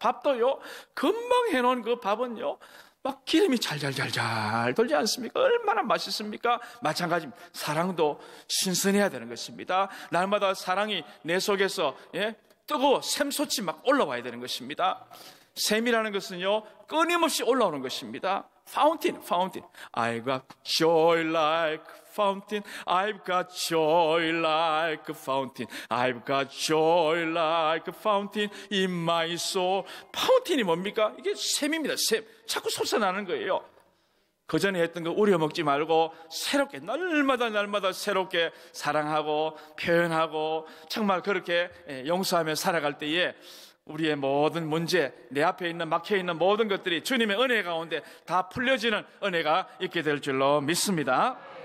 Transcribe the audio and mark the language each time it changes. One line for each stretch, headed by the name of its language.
Korean: 밥도요, 금방 해놓은 그 밥은요, 막 기름이 잘잘잘잘 돌지 않습니까? 얼마나 맛있습니까? 마찬가지입니다. 사랑도 신선해야 되는 것입니다. 날마다 사랑이 내 속에서 뜨거워 샘솟이 막 올라와야 되는 것입니다. 샘이라는 것은요, 끊임없이 올라오는 것입니다.
English: Fountain. I've got joy like fountain. I've got joy like a fountain. I've got joy like a fountain in my soul.
Korean: 파운틴이 뭡니까? 이게 샘입니다. 샘. 자꾸 솟아나는 거예요. 그 전에 했던 거 우려먹지 말고 새롭게 날마다 새롭게 사랑하고 표현하고 정말 그렇게 용서하며 살아갈 때에 우리의 모든 문제, 내 앞에 있는 막혀있는 모든 것들이 주님의 은혜 가운데 다 풀려지는 은혜가 있게 될 줄로 믿습니다.